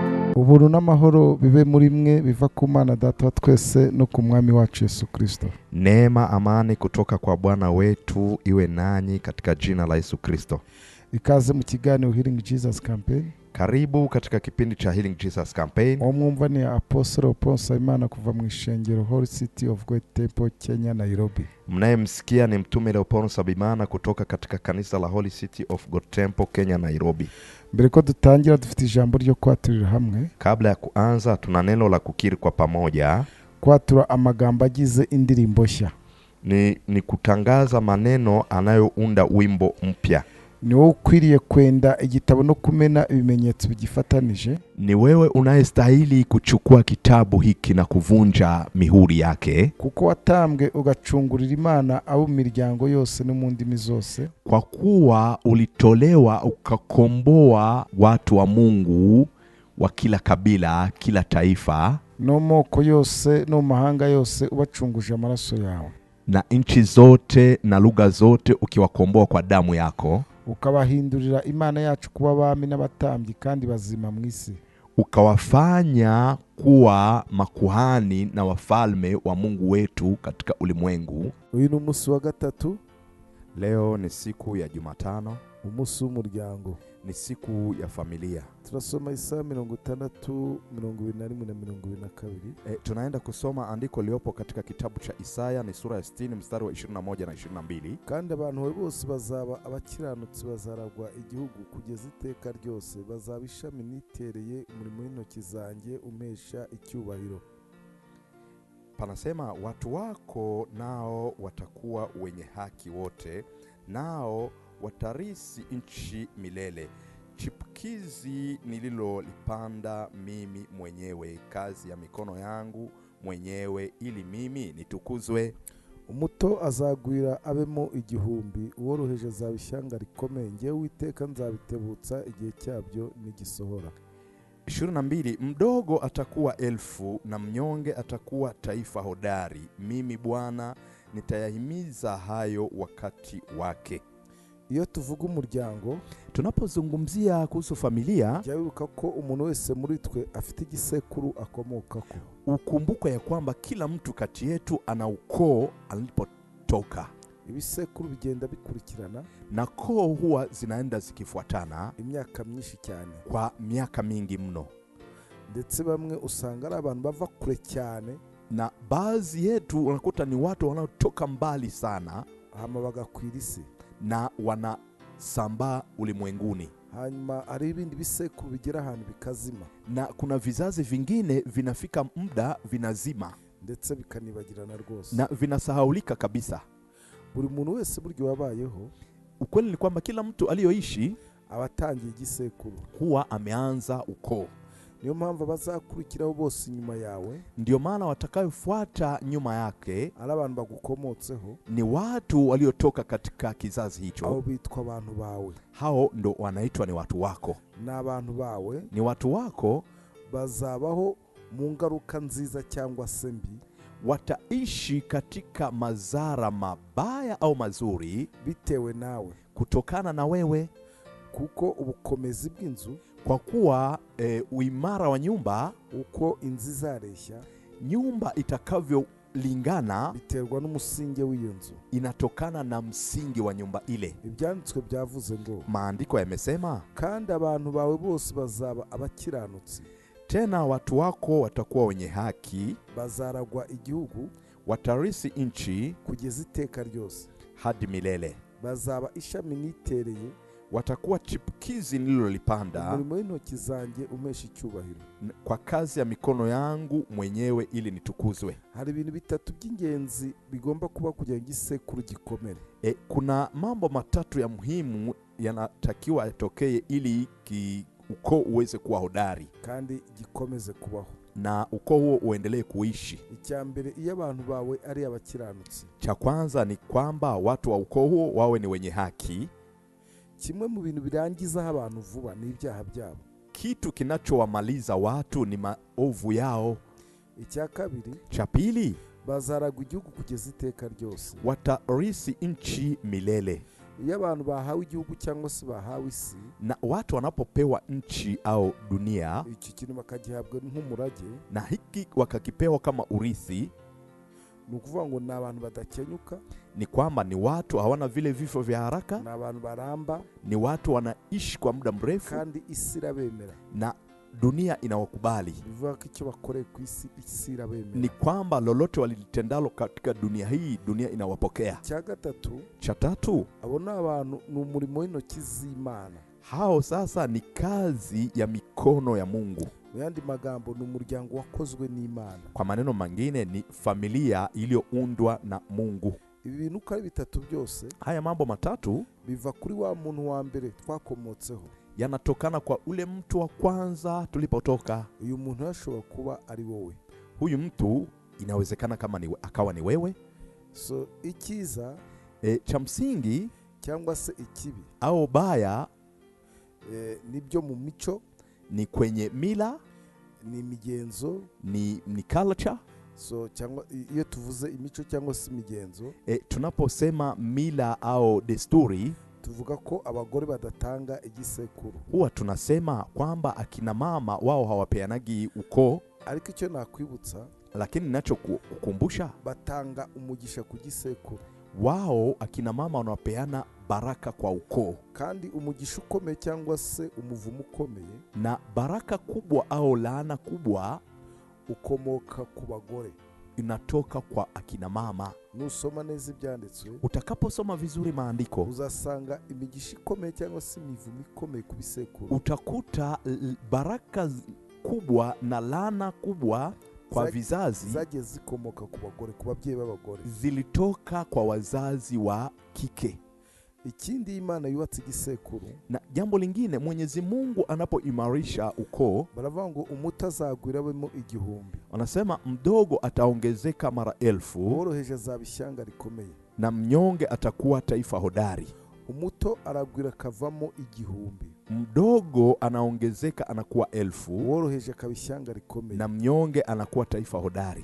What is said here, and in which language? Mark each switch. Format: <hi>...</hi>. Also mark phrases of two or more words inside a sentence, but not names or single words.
<rw>ubuntu n'amahoro bibe muri mwe biva ku Mana Data wa twese no ku Mwami wacu Yesu Kristo.</rw> <sw>Neema, amani kutoka kwa Bwana wetu iwe nanyi katika jina la Yesu Kristo.</sw> <rw>Ikaze mu kiganiro Healing Jesus Campaign.</rw> <sw>Karibu katika kipindi cha Healing Jesus Campaign.</sw> <rw>Omwumva ni Apostle Paul Simon kuva mu ishengero Holy City of God Temple, Kenya, Nairobi.</rw> <sw>Mnayemsikia ni mtume Leopold Sabimana kutoka katika kanisa la Holy City of God Temple, Kenya, Nairobi.</sw> <rw>Mbere ko dutangira dufite ijambo ryo kwaturira hamwe.</rw> <sw>Kabla ya kuanza tuna neno la kukiri kwa pamoja.</sw> <rw>Kwatura amagambo agize indirimbo nshya.</rw> <sw>Ni kutangaza maneno anayounda wimbo mpya.</sw> <rw>Ni wewe ukwiriye kwenda igitabo no kumena ibimenyetso bigifatanije.</rw> <sw>Ni wewe unayestahili kuchukua kitabu hiki na kuvunja mihuri yake.</sw> <rw>Kuko watambwe ugacungurira Imana abo miryango yose no mu ndimi zose.</rw> <sw>Kwa kuwa ulitolewa ukakomboa watu wa Mungu wa kila kabila, kila taifa,</sw> <rw>no moko yose no mahanga yose ubacunguje amaraso yawe.</rw> <sw>Na nchi zote na lugha zote ukiwakomboa kwa damu yako.</sw> <rw>Ukabahindurira Imana yacu kuba abami n'abatambyi kandi bazima mu isi.</rw> <sw>Ukawafanya kuwa makuhani na wafalme wa Mungu wetu katika ulimwengu.</sw> <rw>Uyu ni umunsi wa gatatu.</rw> <sw>Leo ni siku ya Jumatano.</sw> <rw>Umunsi w'umuryango.</rw> <sw>Ni siku ya familia.</sw> <rw>Turasoma Isaya 60:21-22.</rw> <sw>Tunaenda kusoma andiko liopo katika kitabu cha Isaya, ni sura ya 60 mstari wa 21 na 22.</sw> <rw>Kandi abantu bose bazaba abakiranutsi bazaragwa igihugu kugeza iteka ryose, bazaba ishami nitereye umurimo w'intoki zanjye umesha icyubahiro.</rw> <sw>Panasema watu wako nao watakuwa wenye haki wote, nao watarisi nchi milele. Chipukizi nililolipanda mimi mwenyewe, kazi ya mikono yangu mwenyewe, ili mimi nitukuzwe.</sw> <rw>Umuto azagwira abemo igihumbi, uworoheje azabishyanga rikomeye, ngewe Uwiteka nzabitebutsa igihe cyabyo nigisohora.</rw> <sw>22. Mdogo atakuwa 1000 na mnyonge atakuwa taifa hodari. Mimi Bwana nitayahimiza hayo wakati wake.</sw> <rw>Iyo tuvuga umuryango,</rw> <sw>tunapozungumzia kuhusu familia,</sw> <rw>jyawibuka ko umuntu wese muri twe afite igisekuru akomokako.</rw> <sw>Ukumbuka ya kwamba kila mtu kati yetu ana ukoo alipotoka.</sw> <rw>Ibisekuru bigenda bikurikirana,</rw> <sw>na koo huwa zinaenda zikifuatana</sw> <rw>imyaka myinshi cyane,</rw> <sw>kwa miaka mingi mno.</sw> <rw>Ndetse bamwe usanga ari abantu bava kure cyane,</rw> <sw>na baadhi yetu unakuta ni watu wanaotoka mbali sana,</sw> <rw>hama bagakwira isi</rw> <sw>na wanasambaa ulimwenguni.</sw> <rw>Hanyuma ari ibindi bisekuru bigera ahantu bikazima,</rw> <sw>na kuna vizazi vingine vinafika muda vinazima,</sw> <rw>ndetse bikanibagirana rwose,</rw> <sw>na vinasahaulika kabisa.</sw> <rw>Buri muntu wese buryo wabayeho,</rw> <sw>ukweli ni kwamba kila mtu aliyoishi</sw> <rw>abatangiye igisekuru,</rw> <sw>huwa ameanza ukoo.</sw> <rw>Niyo mpamvu bazakurikiraho bose nyuma yawe,</rw> <sw>ndio maana watakayofuata nyuma yake</sw> <rw>ari abantu bagukomotseho,</rw> <sw>ni watu waliotoka katika kizazi hicho.</sw> <rw>Abo bitwa abantu bawe.</rw> <sw>Hao ndo wanaitwa ni watu wako.</sw> <rw>Na abantu bawe,</rw> <sw>ni watu wako,</sw> <rw>bazabaho mu ngaruka nziza cyangwa se mbi,</rw> <sw>wataishi katika madhara mabaya au mazuri,</sw> <rw>bitewe nawe,</rw> <sw>kutokana na wewe.</sw> <rw>Kuko ubukomezi bw'inzu,</rw> <sw>kwa kuwa uimara wa nyumba,</sw> <rw>uko inzu izareshya,</rw> <sw>nyumba itakavyolingana,</sw> <rw>biterwa n'umusingi w'iyo nzu,</rw> <sw>inatokana na msingi wa nyumba ile.</sw> <rw>Ibyanditswe byavuze ngo,</rw> <sw>maandiko yamesema,</sw> <rw>kandi abantu bawe bose bazaba abakiranutsi,</rw> <sw>tena watu wako watakuwa wenye haki,</sw> <rw>bazaragwa igihugu,</rw> <sw>watarisi nchi</sw> <rw>kugeza iteka ryose,</rw> <sw>hadi milele.</sw> <rw>Bazaba ishami nitereye,</rw> <sw>watakuwa chipukizi nililolipanda,</sw> <rw>umurimo w'intoki zanjye umesha icyubahiro,</rw> <sw>kwa kazi ya mikono yangu mwenyewe, ili nitukuzwe.</sw> <rw>Hari ibintu bitatu by'ingenzi bigomba kuba kugira ngo igisekuru gikomere.</rw> <sw>Kuna mambo matatu ya muhimu yanatakiwa yatokee ili ukoo uweze kuwa hodari</sw> <rw>kandi gikomeze kubaho,</rw> <sw>na ukoo huo uendelee kuishi.</sw> <rw>Icyambere, iyo abantu bawe ari abakiranutsi,</rw> <sw>cha kwanza ni kwamba watu wa ukoo huo wawe ni wenye haki.</sw> <rw>Kimwe mu bintu birangiza abantu vuba ni ibyaha byabo.</rw> <sw>Kitu kinachowamaliza watu ni maovu yao.</sw> <rw>Icya kabiri,</rw> <sw>cha pili,</sw> <rw>bazaragwa igihugu kugeza iteka ryose,</rw> <sw>watarisi nchi milele.</sw> <rw>iyo abantu bahawe igihugu cyangwa se bahawe isi,</rw> <sw>na watu wanapopewa nchi au dunia</sw> <rw>iki kintu bakagihabwa nk'umurage,</rw> <sw>na hiki wakakipewa kama urithi,</sw> <rw>ni ukuvuga ngo ni abantu badakenyuka,</rw> <sw>ni kwamba ni watu hawana vile vifo vya haraka,</sw> <rw>ni abantu baramba,</rw> <sw>ni watu wanaishi kwa muda mrefu,</sw> <rw>kandi isi irabemera,</rw> <sw>na dunia inawakubali.</sw> <rw>bivuga ko icyo bakoreye ku isi irabemera.</rw> <sw>Ni kwamba lolote walilitendalo katika dunia hii, dunia inawapokea.</sw> <rw>Cya gatatu,</rw> <sw>Cha tatu,</sw> <rw>abo ni abantu, ni umurimo w'intoki z'Imana.</rw> <sw>hao sasa ni kazi ya mikono ya Mungu.</sw> <rw>Mu yandi magambo, ni umuryango wakozwe n'Imana.</rw> <sw>Kwa maneno mengine ni familia iliyoundwa na Mungu.</sw> <rw>Ibi bintu uko ari bitatu byose</rw> <sw>Haya mambo matatu</sw> <rw>biva kuri wa muntu wa mbere twakomotseho.</rw> <sw>yanatokana kwa ule mtu wa kwanza tulipotoka.</sw> <rw>Uyu muntu yashobora kuba ari wowe.</rw> <sw>Huyu mtu inawezekana kama akawa ni wewe.</sw> <rw>So icyiza</rw> <sw>Cha msingi</sw> <rw>cyangwa se ikibi</rw> <sw>au baya</sw> <rw>nibyo mu mico,</rw> <sw>ni kwenye mila,</sw> <rw>ni imigenzo.</rw> <sw>ni culture.</sw> <rw>So cyangwa iyo tuvuze imico cyangwa se imigenzo,</rw> <sw>Tunaposema mila au desturi,</sw> <rw>tuvuga ko abagore badatanga igisekuru.</rw> <sw>huwa tunasema kwamba akina mama wao hawapeanagi ukoo,</sw> <rw>Ariko icyo nakwibutsa,</rw> <sw>lakini ninachokukumbusha,</sw> <rw>batanga umugisha ku gisekuru,</rw> <sw>wao akina mama wanapeana baraka kwa ukoo.</sw> <rw>kandi umugisha ukomeye cyangwa se umuvumo ukomeye</rw> <sw>Na baraka kubwa au laana kubwa</sw> <rw>ukomoka ku bagore.</rw> <sw>inatoka kwa akina mama.</sw> <rw>Nusoma neza ibyanditswe,</rw> <sw>Utakaposoma vizuri maandiko,</sw> <rw>uzasanga imigisha ikomeye cyangwa se imivumo ikomeye ku bisekuru</rw> <sw>utakuta baraka kubwa na laana kubwa kwa vizazi</sw> <rw>zagiye zikomoka ku bagore, ku babyeyi b'abagore,</rw> <sw>zilitoka kwa wazazi wa kike.</sw> <rw>Ikindi, Imana yubatse igisekuru.</rw> <sw>Na jambo lingine, Mwenyezi Mungu anapoimarisha ukoo,</sw> <rw>baravuga ngo umuto azagwira abemo igihumbi,</rw> <sw>wanasema mdogo ataongezeka mara 1000,</sw> <rw>uworoheje azaba ishyanga rikomeye,</rw> <sw>na mnyonge atakuwa taifa hodari.</sw> <rw>umuto aragwira akavamo igihumbi,</rw> <sw>Mdogo anaongezeka anakuwa 1000,</sw> <rw>uworoheje akaba ishyanga rikomeye,</rw> <sw>na mnyonge anakuwa taifa hodari.</sw>